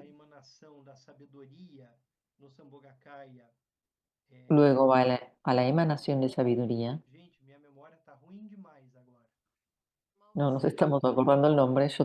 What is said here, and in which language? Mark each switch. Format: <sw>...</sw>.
<pt>a emanação da sabedoria no Sambhogakaya.</pt> <es>Luego va a la emanación de sabiduría.</es> <pt>Gente, minha memória tá ruim demais agora.</pt> <es>No nos estamos acordando el nombre, yo</es>